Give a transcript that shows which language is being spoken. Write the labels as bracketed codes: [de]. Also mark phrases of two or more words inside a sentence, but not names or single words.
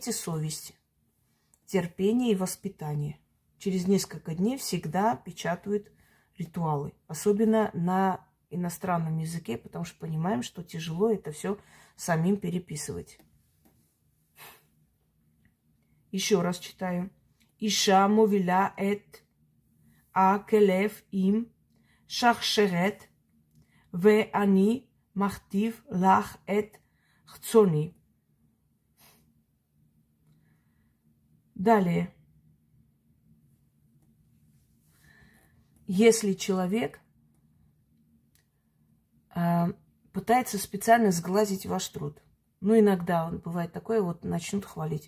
[ru] Имейте совесть, терпение и воспитание. через несколько дней всегда печатают ритуалы. Особенно на иностранном языке, потому что понимаем, что тяжело это все самим переписывать. Еще раз читаю. [he] אישה מובילה את הכלב עם שרשרת ואני מכתיב לך את חיצוני. [ru] Далее. Если человек пытается специально сглазить ваш труд, ну, иногда он бывает такое, вот начнут хвалить.